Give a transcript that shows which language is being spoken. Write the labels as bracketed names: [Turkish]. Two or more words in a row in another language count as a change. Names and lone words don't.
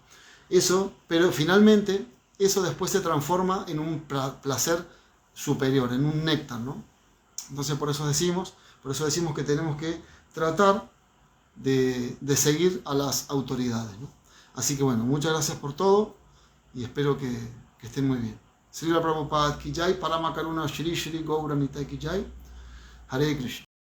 [Spanish] Pero finalmente eso después se transforma en un placer superior, en un néctar, ¿no? Entonces por eso decimos que tenemos que tratar de seguir a las autoridades, ¿no? Así que bueno, muchas gracias por todo y espero que estén muy bien. [Hindi] श्रील प्रभुपाद की जय, परम करुण श्री श्री गौर निताई की जय, हरे कृष्ण.